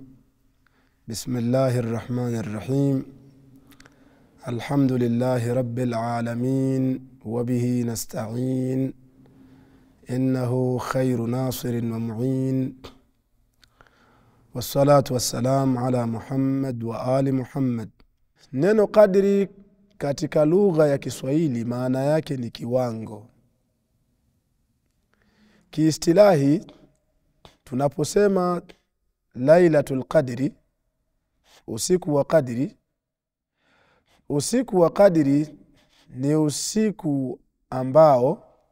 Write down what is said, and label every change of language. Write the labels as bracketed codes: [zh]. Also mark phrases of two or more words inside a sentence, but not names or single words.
[ar] بسم الله الرحمن الرحيم. الحمد لله رب العالمين وبه نستعين إنه خير ناصر ومعين، والصلاة والسلام على محمد وآل محمد. [sw] Neno kadri katika lugha ya Kiswahili maana yake ni kiwango. Kiistilahi tunaposema Lailatul Qadri, usiku wa Qadri, usiku wa Qadri ni usiku ambao